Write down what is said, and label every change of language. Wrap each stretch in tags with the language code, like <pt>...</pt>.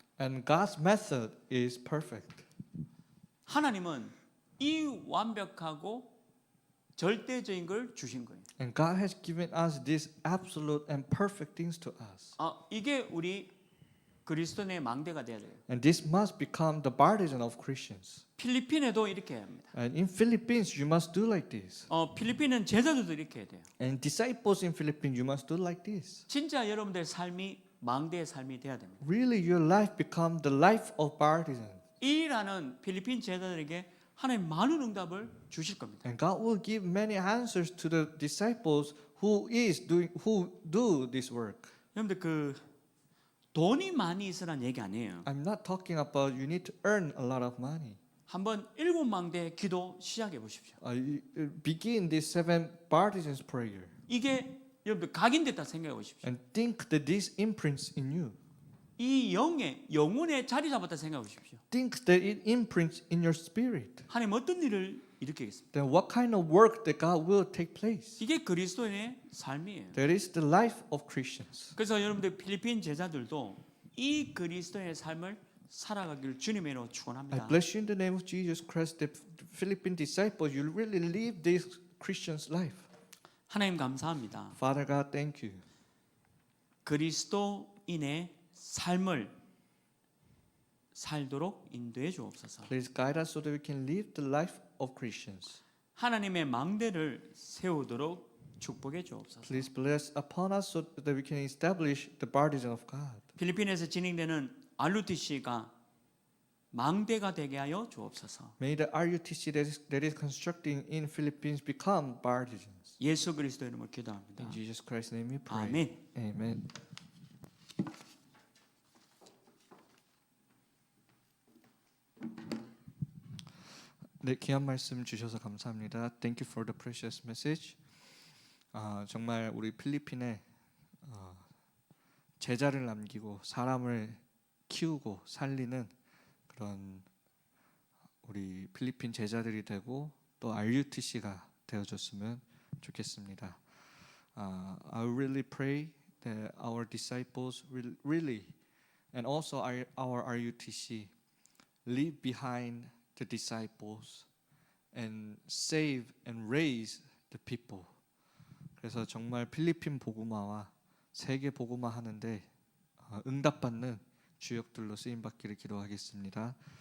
<en>And God's method is perfect.</en> <ko>하나님은 이 완벽하고 절대적인 걸 주신 거예요.</ko> <en>And God has given us these absolute and perfect things to us.</en> <ko>이게 우리 그리스도인의 망대가 돼야 돼요.</ko> <en>And this must become the baptism of Christians.</en> <ko>필리핀에도 이렇게 해야 합니다.</ko> <en>And in Philippines, you must do like this.</en> <ko>필리핀은 제자들도 이렇게 해야 돼요.</ko> <en>And disciples in Philippines, you must do like this.</en> <ko>진짜 여러분들의 삶이 망대의 삶이 돼야 됩니다.</ko> <en>Really, your life become the life of baptism.</en> <ko>이 일하는 필리핀 제자들에게 하나님 많은 응답을 주실 겁니다.</ko> <en>And God will give many answers to the disciples who do this work.</en> <ko>여러분들 그 돈이 많이 있으란 얘기 아니에요.</ko> <en>I'm not talking about you need to earn a lot of money.</en> <ko>한번 7망대 기도 시작해 보십시오.</ko> <en>Begin this 7 partisans prayer</en> <ko>이게 여러분들 각인됐다 생각해 보십시오.</ko> <en>and think that this imprints in you.</en> <ko>이 영혼의 자리 잡았다 생각해 보십시오.</ko> <en>Think that it imprints in your spirit.</en> <ko>하나님 어떤 일을 일으키겠습니까?</ko> <en>Then what kind of work that God will take place?</en> <ko>이게 그리스도인의 삶이에요.</ko> <en>That is the life of Christians.</en> <ko>그래서 여러분들 필리핀 제자들도 이 그리스도인의 삶을 살아가기를 주님의 이름으로</ko> <en>I</en> <ko>축원합니다.</ko> <en>bless you in the name of Jesus Christ, the Philippine disciples. You really live this Christian's life.</en> <ko>하나님 감사합니다.</ko> <en>Father God, thank you.</en> <ko>그리스도인의 삶을 살도록 인도해 주옵소서.</ko> <en>Please guide us so that we can live the life of Christians.</en> <ko>하나님의 망대를 세우도록 축복해 주옵소서.</ko> <en>Please bless upon us so that we can establish the partisan of God.</en> <ko>필리핀에서 진행되는 RUTC가 망대가 되게 하여 주옵소서.</ko> <en>May the RUTC that is constructing in Philippines become partisans.</en> <ko>예수 그리스도 이름으로 기도합니다.</ko> <en>In Jesus Christ's name we pray.</en> <ko>아멘.</ko> <en>Amen.</en> <ko>네, 귀한 말씀 주셔서 감사합니다.</ko> <en>Thank you for the precious message.</en> <ko>정말 우리 필리핀에 제자를 남기고 사람을 키우고 살리는 그런 우리 필리핀 제자들이 되고 또 RUTC가 되어줬으면 좋겠습니다.</ko> <en>I really pray that our disciples will really and also our RUTC leave behind the disciples and save and raise the people.</en> <ko>그래서 정말 필리핀 복음화와 세계 복음화 하는데 응답받는 주역들로 쓰임 받기를 기도하겠습니다.</ko>